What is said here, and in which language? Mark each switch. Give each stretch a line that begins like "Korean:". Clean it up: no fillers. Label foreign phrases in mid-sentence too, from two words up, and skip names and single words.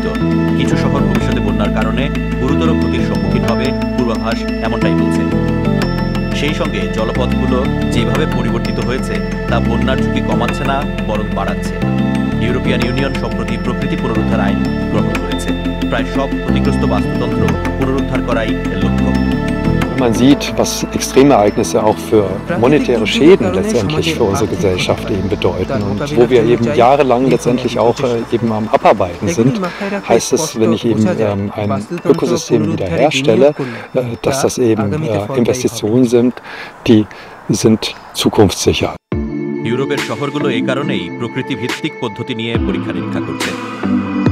Bangla: কিছু শহর ভবিষ্যতে বন্যার কারণে গুরুতর ক্ষতির সম্মুখীন হবে পূর্বাভাস এমনটাই বলছে। সেই সঙ্গে জলপথগুলো যেভাবে পরিবর্তিত হয়েছে তা বন্যার ঝুঁকি কমাচ্ছে না, বরং বাড়াচ্ছে। ইউরোপিয়ান ইউনিয়ন সম্প্রতি প্রকৃতি পুনরুদ্ধার আইন গ্রহণ করেছে। প্রায় সব ক্ষতিগ্রস্ত বাস্তুতন্ত্র পুনরুদ্ধার করাই এর লক্ষ্য।
German: Man sieht, was Extremereignisse auch für monetäre Schäden letztendlich für unsere Gesellschaft eben bedeuten. Und wo wir eben jahrelang letztendlich auch eben am Abarbeiten sind, heißt es, wenn ich eben ein Ökosystem wiederherstelle, dass das eben Investitionen sind, die sind zukunftssicher.
Bangla: ইউরোপের শহরগুলো এই কারণেই প্রকৃতি ভিত্তিক পদ্ধতি নিয়ে পরীক্ষা নিরীক্ষা করছে।